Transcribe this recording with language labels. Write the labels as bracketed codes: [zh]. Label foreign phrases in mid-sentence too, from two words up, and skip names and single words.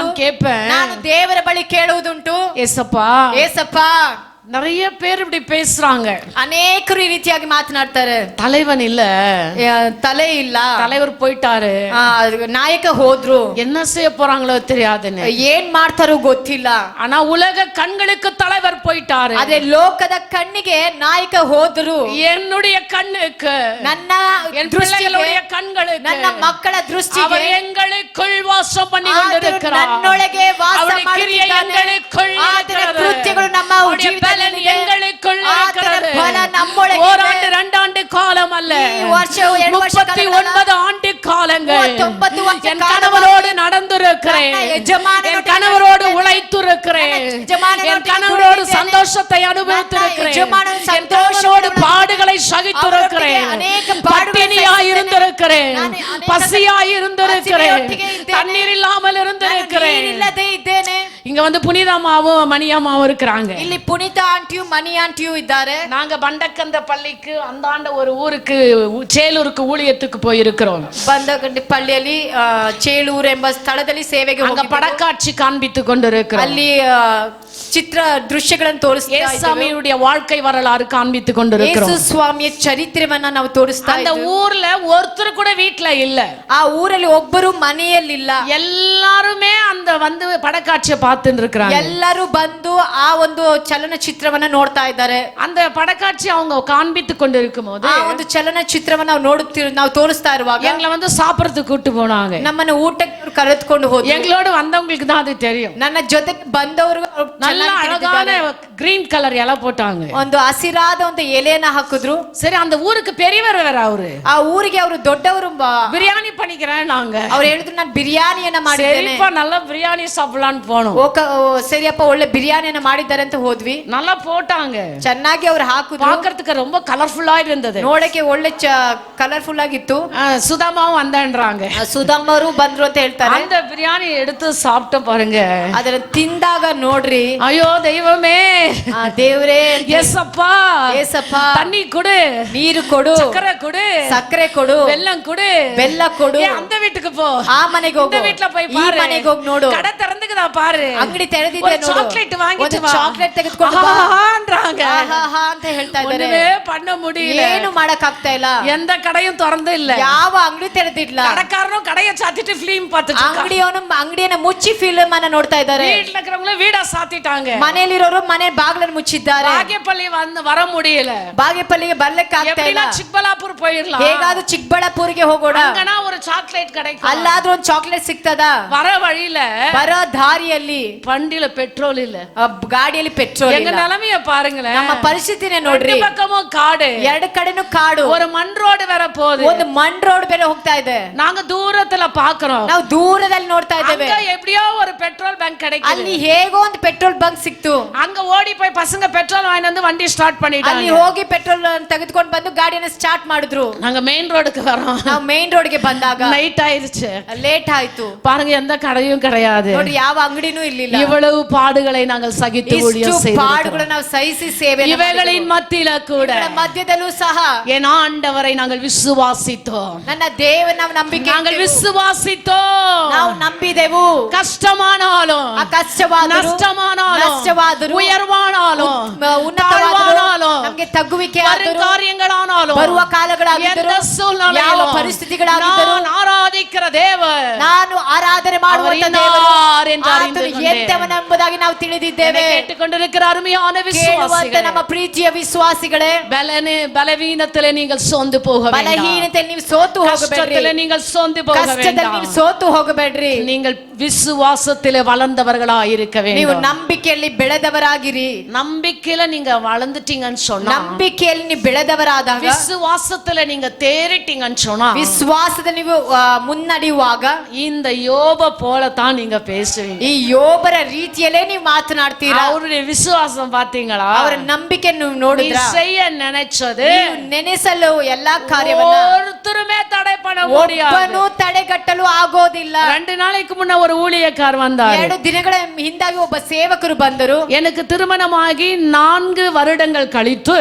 [ta] நான் கேட்பேன், [kn] ನಾನು ದೇವರ ಬಳಿ ಕೇಳುವುದುಂಟು, [ta] ஏசப்பா [kn] ಏಸಪ್ಪ [ta] நிறைய பேர் இப்படி பேசுறாங்க. [kn] ಅನೇಕರು ಈ ರೀತಿಯಾಗಿ ಮಾತನಾಡ್ತಾರೆ. [ta] தலைவன் இல்ல, [kn] ತಲೆ ಇಲ್ಲ, [ta] தலைவர் போயிட்டாரு, [kn] ನಾಯಕ ಹೋದ್ರು, [ta] என்ன செய்ய போறாங்களோ தெரியாதுன்னு. [kn] ಏನ್ ಮಾಡ್ತಾರೋ ಗೊತ್ತಿಲ್ಲ. [ta] ஆனா உலக கண்களுக்கு தலைவர் போயிட்டாரு. [kn] ಅದೇ ಲೋಕದ ಕಣ್ಣಿಗೆ ನಾಯಕ ಹೋದ್ರು. [ta] என்னுடைய கண்ணுக்கு, [kn] ನನ್ನ [ta] என் பிள்ளைகளுடைய கண்களுக்கு, [kn] ನನ್ನ ಮಕ್ಕಳ ದೃಷ್ಟಿಗೆ [ta] அவர் எங்களுக்குள் வாசம் பண்ணி கொண்டிருக்கிறார். [kn] ನನ್ನೊಳಗೆ ವಾಸ [ta] அவருடைய கிரியை [kn] ಮಾಡುತ್ತಿದ್ದಾನೆ. [ta] எங்களுக்குள் [kn] ಆತನ [ta] இருக்கிறது. [kn] ಕೃತ್ಯಗಳು ನಮ್ಮ [ta] அவருடைய பலன் [kn] ಜೀವಿತದಲ್ಲಿದೆ. [ta] எங்களுக்குள் [kn] ಆತನ [ta] இருக்கிறது. [kn] ಬಲ ನಮ್ಮೊಳಗೆ [ta] ஓராண்டு [kn] ಇದೆ. [ta] 2 ஆண்டு காலம் அல்ல, [kn] ಈ ವರ್ಷ 2 ವರ್ಷ [ta] 39 ஆண்டு காலங்கள் [kn] 39 ವರ್ಷ [ta] என் கணவரோடு நடந்திருக்கிறேன். [kn] ನನ್ನ ಯಜಮಾನನೊಟ್ಟಿಗೆ [ta] என் கணவரோடு உழைத்திருக்கிறேன். [kn] ನನ್ನ ಯಜಮಾನನೊಟ್ಟಿಗೆ [ta] என் கணவரோடு [kn] ದುಡಿದಿದ್ದೇನೆ. [ta] சந்தோஷத்தை அனுபவித்திருக்கிறேன். [kn] ನನ್ನ ಯಜಮಾನನ [ta] என் [kn] ಸಂತೋಷವನ್ನು [ta] கணவரோடு பாடுகளை சகித்திருக்கிறேன். [kn] ಅವರೊಟ್ಟಿಗೆ ಅನೇಕ ಪಾಡುಗಳನ್ನು [ta] பட்டினியாய் இருந்திருக்கிறேன், [kn] ನಾನು ಅನೇಕ [ta] பசியாய் இருந்திருக்கிறேன், [kn] ಹಸಿವೆಯೊಟ್ಟಿಗೆ ಇದ್ದೇನೆ. [ta] தண்ணீர் இல்லாமல் இருந்திருக்கிறேன். [kn] ನೀರಿಲ್ಲದೆ ಇದ್ದೇನೆ. [ta] இங்க வந்து புனிதமாவும் மணியம்மாவும் இருக்கிறாங்க. [kn] ಇಲ್ಲಿ ಪುನೀತ ಆಂಟಿಯು ಮಣಿ ಆಂಟಿಯು ಇದ್ದಾರೆ. [ta] நாங்க பண்டக்கந்த பள்ளிக்கு அந்தாண்ட ஒரு ஊருக்கு சேலூருக்கு ஊழியத்துக்கு போயிருக்கிறோம். [kn] ಬಂದಗಂಡಿ ಪಳ್ಳಿಯಲ್ಲಿ ಚೇಳೂರು ಎಂಬ ಸ್ಥಳದಲ್ಲಿ ಸೇವೆಗೆ [ta] அங்க [kn] ಹೋಗಿದ್ದೆವು. [ta] படக்காட்சி காண்பித்து கொண்டிருக்கிறோம். [kn] ಅಲ್ಲಿ ಚಿತ್ರ ದೃಶ್ಯಗಳನ್ನು ತೋರಿಸ್ತಾ ಇದ್ದೇವೆ. [ta] ஏசாமியுடைய வாழ்க்கை வரலாறு காண்பித்து கொண்டிருக்கிறோம். [kn] ಯೇಸು ಸ್ವಾಮಿಯ ಚರಿತ್ರೆಯನ್ನ ನಾವು ತೋರಿಸ್ತಾ [ta] அந்த [kn] ಇದ್ದೇವೆ. [ta] ஊர்ல ஒருத்தர் கூட வீட்ல இல்ல, [kn] ಆ ಊರಲ್ಲಿ ಒಬ್ಬರು ಮನೆಯಲ್ಲಿಲ್ಲ. [ta] எல்லாருமே அந்த வந்து படக்காட்சியை பார்த்துட்டு இருக்கிறாங்க. [kn] ಎಲ್ಲರೂ ಬಂದು ಆ ಒಂದು ಚಲನಚಿತ್ರವನ್ನ ನೋಡ್ತಾ ಇದ್ದಾರೆ. [ta] அந்த படக்காட்சி அவங்க காண்பித்து கொண்டிருக்கும் போது [kn] ಆ ಒಂದು ಚಲನಚಿತ್ರವನ್ನ ನಾವು ತೋರಿಸ್ತಾ ಇರುವಾಗ [ta] எங்களை வந்து சாப்பிடறதுக்கு கூட்டு போனாங்க. [kn] ನಮ್ಮನ್ನ ಊಟಕ್ಕೆ ಕರೆದುಕೊಂಡು ಹೋದ್ರು. [ta] எங்களோட வந்தவங்களுக்கு தான் அது தெரியும். [kn] ನನ್ನ ಜೊತೆ ಬಂದವರು [ta] நல்ல அழகான [en] green colour [ta] இலை போட்டாங்க. [kn] ಒಂದು ಹಸಿರಾದ ಒಂದು ಎಲೆಯನ್ನ ಹಾಕಿದ್ರು. [ta] சரி, அந்த ஊருக்கு பெரியவர் வேற அவரு. [kn] ಆ ಊರಿಗೆ ಅವರು ದೊಡ್ಡವರು. [ta] பிரியாணி பண்ணிக்கிறேன் நாங்க. [kn] ಅವ್ರು ಹೇಳಿದ್ರು ನಾನು ಬಿರಿಯಾನಿಯನ್ನ ಮಾಡಿದ್ದೇನೆ. [ta] சரிப்பா, நல்லா பிரியாணி சாப்பிடலாம்னு போனோம். [kn] ಸರಿಯಪ್ಪ, ಒಳ್ಳೆ ಬಿರಿಯಾನಿಯನ್ನ ಮಾಡಿದ್ದಾರೆ ಅಂತ ಹೋದ್ವಿ. [ta] நல்லா போட்டாங்க, [kn] ಚೆನ್ನಾಗಿ ಅವ್ರು ಹಾಕಿದ್ರು. [ta] பார்க்கிறதுக்கு ரொம்ப கலர்ஃபுல்லா இருந்தது. [kn] ನೋಡಕ್ಕೆ ಒಳ್ಳೆ ಕಲರ್ಫುಲ್ ಆಗಿತ್ತು. [ta] சுதாமாவும் வந்தான்றாங்க. [kn] ಸುಧಾಮರು ಬಂದ್ರು ಅಂತ ಹೇಳ್ತಾರೆ. [ta] அந்த பிரியாணி எடுத்து சாப்பிட்ட பாருங்க, [kn] ಅದನ್ನ ತಿಂದಾಗ ನೋಡ್ರಿ, [ta] ஐயோ தெய்வமே, [kn] ದೇವ್ರೇ, [ta] ஏசப்பா, [kn] ಏಸಪ್ಪ, [ta] தண்ணி கொடு, [kn] ನೀರು ಕೊಡು, [ta] சக்கரை கொடு, [kn] ಸಕ್ಕರೆ ಕೊಡು, [ta] வெல்லம் கொடு, [kn] ಬೆಲ್ಲ ಕೊಡು. [ta] அந்த வீட்டுக்கு போ, [kn] ಆ ಮನೆಗೆ ಹೋಗು, [ta] இந்த வீட்ல போய் [kn] ಈ [ta] பாரு, [kn] ಮನೆಗೆ ಹೋಗಿ ನೋಡು, [ta] கடை திறந்துக்குதா பாரு, [kn] ಅಂಗಡಿ ತೆರೆದಿದೆ [ta] ஒரு [kn] ನೋಡು, [ta] சாக்லேட் வாங்கிட்டு வா, [kn] ಚಾಕ್ಲೇಟ್ ತೆಗೆದುಕೊಂಡು ಬಾ [ta] ஆஹான்றாங்க. [kn] ಆಹಾ ಅಂತ ಹೇಳ್ತಾ ಇದ್ದಾರೆ. [ta] ஒண்ணுமே பண்ண முடியல, [kn] ಏನು ಮಾಡಕ್ ಆಗ್ತಾ ಇಲ್ಲ. [ta] எந்த கடையும் திறந்து இல்ல, [kn] ಯಾವ ಅಂಗಡಿ ತೆರೆದಿಲ್ಲ. [ta] கடைக்காரனும் கடையை சாத்திட்டு ஃபிலிம் பார்த்துட்டு இருக்கான். [kn] ಅಂಗಡಿಯನ್ನ ಮುಚ್ಚಿ ಫಿಲ್ಮ್ ಅನ್ನ ನೋಡ್ತಾ ಇದ್ದಾರೆ. [ta] வீட்ல இருக்கிறவங்க வீடா சாத்திட்டாங்க. [kn] ಮನೆಯಲ್ಲಿರೋರು ಮನೆ ಬಾಗಿಲನ್ನು ಮುಚ್ಚಿದ್ದಾರೆ. [ta] ಬಾಗೇಪಲ್ಲಿ வர முடியல. [kn] ಬಾಗೇಪಲ್ಲಿಗೆ ಬರ್ಲಿಕ್ಕೆ ಆಗ್ತಾ ಇಲ್ಲ. [ta] எப்படினா ಚಿಕ್ಕಬಳ್ಳಾಪುರ போயிரலாம். [kn] ಹೇಗಾದ್ರೂ ಚಿಕ್ಕಬಳ್ಳಾಪುರಿಗೆ ಹೋಗೋಣ. [ta] அங்கனா ஒரு சாக்லேட் கிடைக்கும். [kn] ಅಲ್ಲಾದ್ರೂ ಒಂದು ಚಾಕ್ಲೇಟ್ ಸಿಗ್ತದ. [ta] வர வழியில [kn] ಬರೋ ದಾರಿಯಲ್ಲಿ [ta] வண்டியில பெட்ரோல் இல்ல, [kn] ಗಾಡಿಯಲ್ಲಿ ಪೆಟ್ರೋಲ್ [ta] எங்க [kn] ಇಲ್ಲ. [ta] நிலைமைய பாருங்களேன். [kn] ನಮ್ಮ ಪರಿಸ್ಥಿತಿನೇ ನೋಡ್ರಿ. [ta] ரெண்டு பக்கமும் காடு, [kn] ಎರಡು ಕಡೆನೂ ಕಾಡು. [ta] ஒரு மண் ரோடு வேற போகுது. [kn] ಒಂದು ಮಣ್ ರೋಡ್ ಬೇರೆ ಹೋಗ್ತಾ ಇದೆ. [ta] நாங்க தூரத்துல பாக்குறோம். [kn] ನಾವು ದೂರದಲ್ಲಿ ನೋಡ್ತಾ ಇದ್ದೇವೆ. [ta] அங்க எப்படியோ ஒரு [en] petrol bunk [ta] கிடைக்குது. [kn] ಅಲ್ಲಿ ಹೇಗೋ ಒಂದು [en] petrol bunk [kn] ಸಿಕ್ತು. [ta] அங்க ஓடி போய் பசங்க பெட்ரோல் வாங்கிட்டு வந்து வண்டி ஸ்டார்ட் பண்ணிட்டாங்க. [kn] ಅಲ್ಲಿ ಹೋಗಿ ಪೆಟ್ರೋಲ್ ತೆಗೆದುಕೊಂಡು ಬಂದು ಗಾಡಿಯನ್ನು ಸ್ಟಾರ್ಟ್ ಮಾಡಿದ್ರು. [ta] நாங்க [en] main road [ta] வரோம். [kn] ನಾವು [en] main road [kn] ಬಂದಾಗ [ta] நைட் ஆயிருச்சு. [kn] ಲೇಟ್ ಆಯ್ತು. [ta] பாருங்க, எந்த கடையும் கிடையாது. [kn] ನೋಡಿ, ಯಾವ ಅಂಗಡಿನೂ ಇರ್ಲಿಲ್ಲ. [ta] இவ்வளவு பாடுகளை நாங்கள் சகித்து ஊழியம் [kn] ಇಷ್ಟು [ta] செய்திருக்கிறோம். [kn] ಪಾಡುಗಳನ್ನು ನಾವು ಸಹಿಸಿ ಸೇವೆ [ta] இவைகளின் மத்தியில கூட [kn] ಮಧ್ಯದಲ್ಲೂ ಸಹ [ta] என் ஆண்டவரை நாங்கள் விசுவாசித்தோம். [kn] ನನ್ನ ದೇವರ ನಾವು ನಂಬಿಕೆ [ta] நாங்கள் விசுவாசித்தோம். [kn] ನಾವು ನಂಬಿದೆವು. [ta] கஷ்டமானாலும், நஷ்டமானாலும், உயர்வானாலும், தாழ்வானாலும், [kn] ನಮಗೆ ತಗ್ಗುವಿಕೆ [ta] வரும் காரியங்களானாலும், [kn] ಬರುವ ಕಾಲಗಳಾಗಿದ್ದರೂ, [ta] எந்த சூழ்நிலையிலும் [kn] ಯಾವ ಪರಿಸ್ಥಿತಿಗಳಾಗಿದ್ದರೂ [ta] நான் ஆராதிக்கிற தேவன் [kn] ನಾನು ಆರಾಧನೆ ಮಾಡುವಂತ [ta] அவர் [kn] ದೇವರು [ta] இன்னார் என்று அறிந்து [kn] ಆತನು [ta] கொண்டேன். [kn] ಎಂತವನೆಂಬುದಾಗಿ ನಾವು ತಿಳಿದಿದ್ದೇವೆ. [ta] கேட்டுக்கொண்டிருக்கிற அருமையான [kn] ಕೇಳುವಂತ [ta] விசுவாசிகளே, [kn] ನಮ್ಮ ಪ್ರೀತಿಯ ವಿಶ್ವಾಸಿಗಳೇ, [ta] பலவீனத்திலே நீங்கள் சோர்ந்து போக வேண்டாம். [kn] ಬಲಹೀನತೆಯಲ್ಲಿ ನೀವು ಸೋತು ಹೋಗಬೇಡ್ರಿ. [ta] கஷ்டத்திலே நீங்கள் சோர்ந்து போக [kn] ಕಷ್ಟದಲ್ಲಿ [ta] வேண்டாம். [kn] ನೀವು ಸೋತು ಹೋಗಬೇಡ್ರಿ. [ta] நீங்கள் விசுவாசத்திலே வளர்ந்தவர்களாக இருக்க [kn] ನೀವು [ta] வேண்டும். [kn] ನಂಬಿಕೆಯಲ್ಲಿ ಬೆಳೆದವರಾಗಿರಿ. [ta] நம்பிக்கையில நீங்க வளர்ந்துட்டீங்கன்னு சொன்னா, [kn] ನಂಬಿಕೆಯಲ್ಲಿ ನೀವು ಬೆಳೆದವರಾದಾಗ, [ta] விசுவாசத்துல நீங்க தேறிட்டீங்கன்னு சொன்னா, [kn] ವಿಶ್ವಾಸದಲ್ಲಿ ನೀವು ಮುನ್ನಡೆಯುವಾಗ [ta] இந்த யோப போலத்தான் நீங்க பேசுவீங்க. [kn] ಈ ಯೋಬರ ರೀತಿಯಲ್ಲೇ ನೀವು ಮಾತನಾಡ್ತೀರಾ. [ta] அவருடைய விசுவாசம் பாத்தீங்களா? [kn] ಅವರ ನಂಬಿಕೆ ನೀವು [ta] நீ [kn] ನೋಡಿದ್ರಾ? [ta] செய்ய நினைச்சது [kn] ನೀವು ನೆನೆಸಲು ಎಲ್ಲಾ ಕಾರ್ಯವನ್ನ [ta] ஒருத்தருமே தடை பண்ண முடியாது. [kn] ಒಬ್ಬನೂ ತಡೆಗಟ್ಟಲು ಆಗೋದಿಲ್ಲ. [ta] 2 நாளைக்கு முன்ன ஒரு ஊழியக்கார் வந்தார். [kn] 2 ದಿನಗಳ ಹಿಂದಾಗಿ ಒಬ್ಬ ಸೇವಕರು ಬಂದರು. [ta] எனக்கு திருமணமாகி 4 வருடங்கள் கழித்து